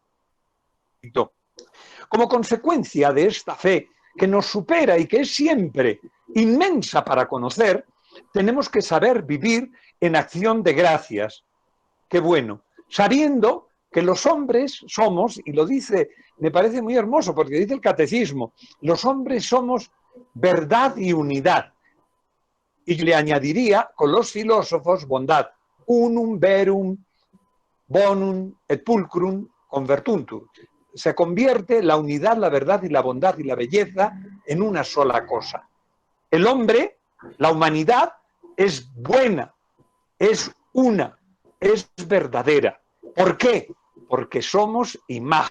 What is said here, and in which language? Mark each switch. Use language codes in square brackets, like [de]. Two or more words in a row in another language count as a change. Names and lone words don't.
[es] Como consecuencia de esta fe que nos supera y que es siempre inmensa para conocer, tenemos que saber vivir en acción de gracias. Qué bueno, sabiendo que los hombres somos, y lo dice, me parece muy hermoso porque dice el catecismo, los hombres somos verdad y unidad. Y le añadiría con los filósofos bondad, [la] unum, verum, bonum et pulcrum convertuntur. [es] Se convierte la unidad, la verdad y la bondad y la belleza en una sola cosa. El hombre, la humanidad, es buena, es una, es verdadera. ¿Por qué? Porque somos imagen.